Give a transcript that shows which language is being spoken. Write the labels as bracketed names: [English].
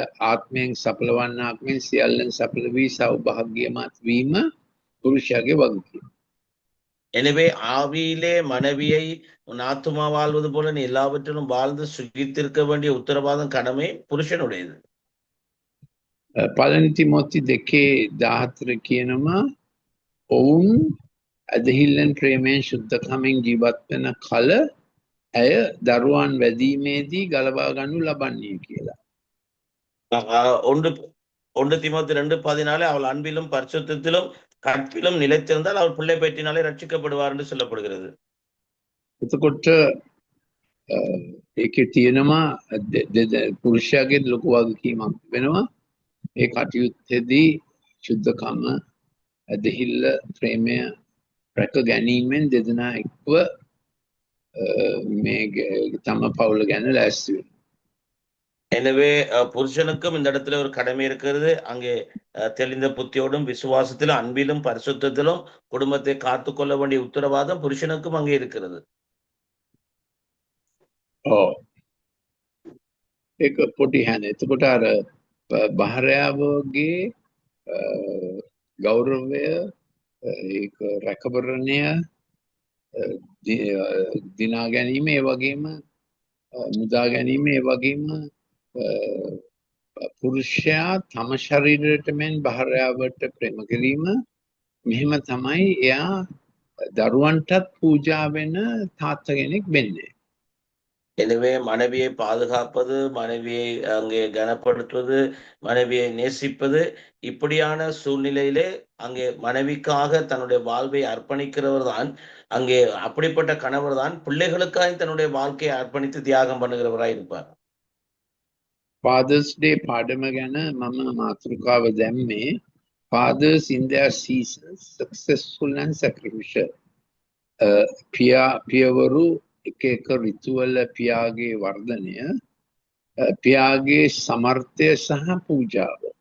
[Sinhala] ආත්මයෙන් සපලවන්න ආත්මයෙන් සියල්ලෙන් සපල වී සෞභාග්‍යමත් වීම පුරුෂයාගේ වගකීම. [Tamil] எனவே ஆவியிலே மனைவியை உன் ஆத்துமா வாழ்வது போல நீ எல்லாவற்றிலும் வாழ்ந்து சுகித்திருக்க வேண்டிய உத்தரவாதம் கடமை புருஷனுடையது. [Sinhala] පළවෙනි තිමෝති 2:14 කියනවා ඔවුන් ඇදහිල්ලෙන් ප්‍රේමයෙන් ශුද්ධකමින් ජීවත් වෙන කල ඇය දරුවන් වැදීමේදී ගලවා ගන්නු ලබන්නේ කියලා. [Tamil] ஒன்று தீமோத்தேயு 2:14 அவள் அன்பிலும் பரிசுத்தத்திலும் கற்பிலும் நிலைத்திருந்தால் அவள் பிள்ளை பெற்றினாலே ரட்சிக்கப்படுவார் என்று சொல்லப்படுகிறது. [Sinhala] එතකොට ඒකේ තියෙනවා පුරුෂයාගේ ලොකු වගකීමක් වෙනවා. ඒ කටයුත්තේදී ශුද්ධකම ඇදහිල්ල ප්‍රේමය රැක ගැනීමෙන් දෙදෙනා එක්ව මේ තම පවුල ගැන ලෑස්ති වෙනවා. [Tamil] எனவே புருஷனுக்கும் இந்த இடத்துல ஒரு கடமை இருக்கிறது. அங்கே தெளிந்த புத்தியோடும் விசுவாசத்திலும் அன்பிலும் பரிசுத்தத்திலும் குடும்பத்தை காத்து கொள்ள வேண்டிய உத்தரவாதம் புருஷனுக்கும் அங்கே இருக்கிறது. [Sinhala] ඒක පොඩි හැන. එතකොට අර භාර්යාවගේ ගෞරවය ඒක රැකවරණය දිනා ගැනීම ඒ වගේම මුදා ගැනීම ඒ වගේම පුරුෂයා තම ශරීරයට මෙන් භාර්යාවට ප්‍රේම කිරීම මෙහෙම තමයි එයා දරුවන්ටත් පූජා වෙන තාත්තා කෙනෙක් වෙන්නේ. [Tamil] எனவே மனைவியை பாதுகாப்பது, மனைவியை அங்கே கனப்படுத்துவது, மனைவியை நேசிப்பது, இப்படியான சூழ்நிலையிலே அங்கே மனைவிக்காக தன்னுடைய வாழ்வை அர்ப்பணிக்கிறவர் தான், அங்கே அப்படிப்பட்ட கணவர் தான் பிள்ளைகளுக்காக தன்னுடைய வாழ்க்கையை அர்ப்பணித்து தியாகம் பண்ணுகிறவராய் இருப்பார். [Sinhala] Father's Day පාඩම ගැන මම මාතෘකාව දැම්මේ [English] fathers in their seasons successful and sacrificial. [Sinhala] පියවරු එක එක ඍතුවල පියාගේ වර්ධනය, පියාගේ සමර්ථය සහ පූජාව.